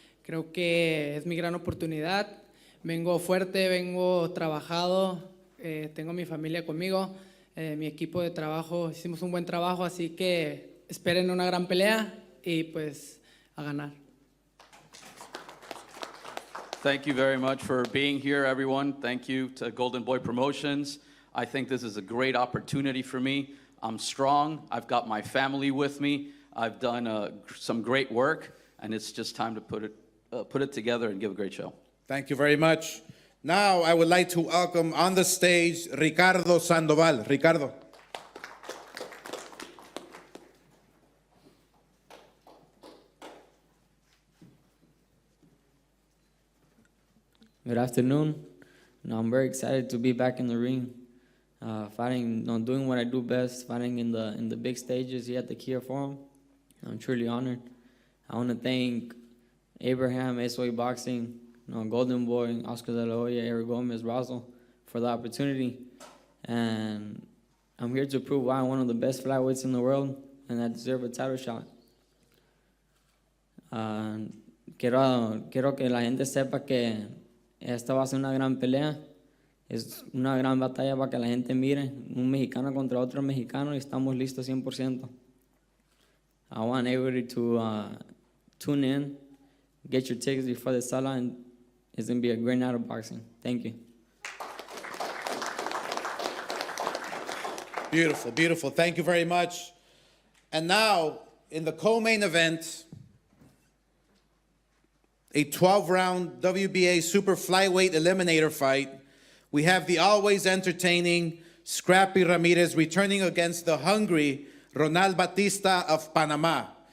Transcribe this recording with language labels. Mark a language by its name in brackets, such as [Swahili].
[Spanish] Creo que es mi gran oportunidad. Vengo fuerte, vengo trabajado, tengo mi familia conmigo, mi equipo de trabajo, hicimos un buen trabajo, así que esperen una gran pelea y pues a ganar. [English] Thank you very much for being here, everyone. Thank you to Golden Boy Promotions. I think this is a great opportunity for me. I'm strong. I've got my family with me. I've done some great work, and it's just time to put it together and give a great show. Thank you very much. Now I would like to welcome on the stage Ricardo Sandoval. Ricardo. Good afternoon. I'm very excited to be back in the ring, fighting, doing what I do best, fighting in the big stages here at the Kia Forum. I'm truly honored. I want to thank Abraham, SOE Boxing, Golden Boy, Oscar de la Hoya, Eric Gomez, Razzle for the opportunity. And I'm here to prove why I'm one of the best flyweights in the world and I deserve a title shot. [Spanish] Quiero que la gente sepa que esta va a ser una gran pelea. Es una gran batalla para que la gente mire. Un mexicano contra otro mexicano y estamos listos 100%. [English] I want everybody to tune in, get your tickets before the sala, and it's going to be a great night of boxing. Thank you. Beautiful, beautiful. Thank you very much. And now, in the co-main event, a 12-round WBA super flyweight eliminator fight, we have the always entertaining Scrappy Ramirez returning against the hungry Ronald Batista of Panama.